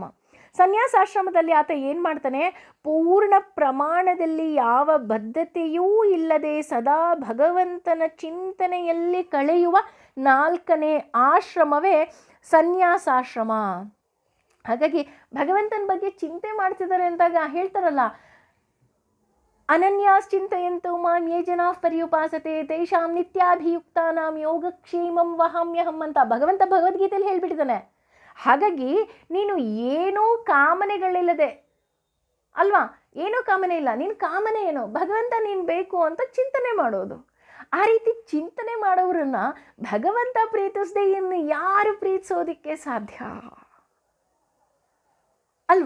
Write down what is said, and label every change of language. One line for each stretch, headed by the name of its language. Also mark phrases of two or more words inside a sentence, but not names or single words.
Kannada: ಸನ್ಯಾಸಾಶ್ರಮದಲ್ಲಿ ಆತ ಏನು ಮಾಡ್ತಾನೆ, ಪೂರ್ಣ ಪ್ರಮಾಣದಲ್ಲಿ ಯಾವ ಬದ್ಧತೆಯೂ ಇಲ್ಲದೆ ಸದಾ ಭಗವಂತನ ಚಿಂತನೆಯಲ್ಲಿ ಕಳೆಯುವ 4ನೇ ಆಶ್ರಮವೇ ಸನ್ಯಾಸಾಶ್ರಮ. ಹಾಗಾಗಿ ಭಗವಂತನ ಬಗ್ಗೆ ಚಿಂತೆ ಮಾಡ್ತಿದ್ದಾರೆ ಅಂದಾಗ ಹೇಳ್ತಾರಲ್ಲ,
Sanskrit: ಅನನ್ಯಾಶ್ಚಿಂತಯಂತು ಮಾಂ ಯೇ ಜನಾಃ ಪರ್ಯುಪಾಸತೆ ತೇಷಾಂ ನಿತ್ಯಾಭಿಯುಕ್ತಾನಾಂ ಯೋಗಕ್ಷೇಮಂ ವಹಾಮ್ಯಹಂ
Kannada: ಅಂತ ಭಗವಂತ ಭಗವದ್ಗೀತೆಯಲ್ಲಿ ಹೇಳ್ಬಿಟ್ಟಿದ್ದಾನೆ. ಹಾಗಾಗಿ ನೀನು ಏನೂ ಕಾಮನೆಗಳಿಲ್ಲದೆ ಅಲ್ವಾ, ಏನೂ ಕಾಮನೆ ಇಲ್ಲ, ನಿನ್ನ ಕಾಮನೆ ಏನು, ಭಗವಂತ ನೀನು ಬೇಕು ಅಂತ ಚಿಂತನೆ ಮಾಡೋದು. ಆ ರೀತಿ ಚಿಂತನೆ ಮಾಡೋರನ್ನ ಭಗವಂತ ಪ್ರೀತಿಸದೆ ಇನ್ನು ಯಾರು ಪ್ರೀತಿಸೋದಕ್ಕೆ ಸಾಧ್ಯ ಅಲ್ವಾ?